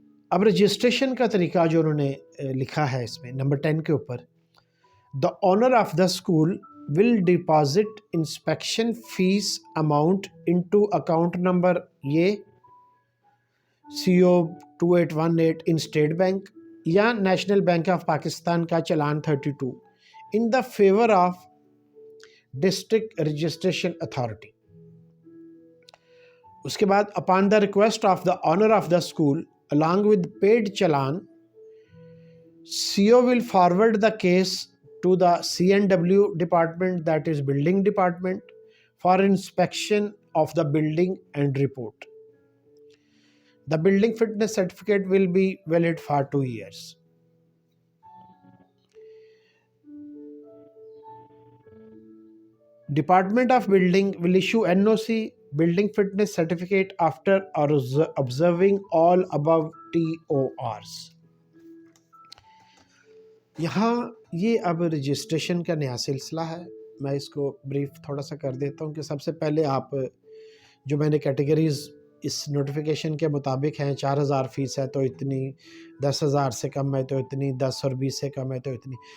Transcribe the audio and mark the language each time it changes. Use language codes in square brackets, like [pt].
[ur] اب رجسٹریشن کا طریقہ جو انہوں نے لکھا ہے اس میں نمبر 10 کے اوپر، [en] The owner of the school will deposit inspection fee amount into account number یہ CO 2818 in state bank یا national bank of Pakistan کا challan 32 in the favour of district registration authority. [ur] اس کے بعد [en] upon the request of the owner of the school along with paid challan, CO will forward the case to the CNW department, that is building department, for inspection of the building and report. The building fitness certificate will be valid for 2 years. Department of Building will issue NOC building fitness certificate after observing all above TORs. [ur] یہاں یہ اب registration کا نیا سلسلہ ہے. میں اس کو brief تھوڑا سا کر دیتا ہوں کہ سب سے پہلے آپ جو میں نے کیٹیگریز اس نوٹیفیکیشن کے مطابق ہیں، 4000 فیس ہے تو اتنی، 10,000 سے کم ہے تو اتنی، 10 اور 20 سے کم ہے تو اتنی.